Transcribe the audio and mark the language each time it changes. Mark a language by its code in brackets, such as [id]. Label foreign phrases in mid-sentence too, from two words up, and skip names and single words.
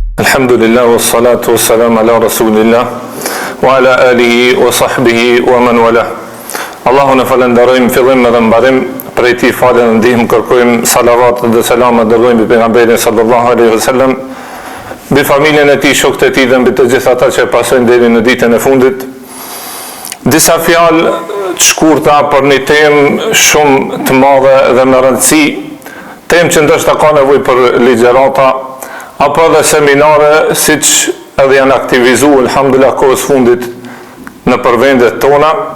[ar] الحمد لله والصلاة والسلام على رسول الله وعلى آله وصحبه ومن والاه. [sq] Allahun e falenderojmë fillim edhe mbarim, prej tij falën dhe ndihmë kërkojmë, salavat dhe selamat dërgojmë mbi pejgamberin [ar] صلى الله عليه وسلم, [sq] mbi familjen e tij, shokët e tij dhe mbi të gjithë ata që pasojnë deri në ditën e fundit. Disa fjalë të shkurta për një temë shumë të madhe dhe me rëndësi, temë që ndoshta ka nevojë për ligjërata apo edhe seminare, siç edhe janë aktivizuar alhamdulillah kohës fundit në përvendet tona.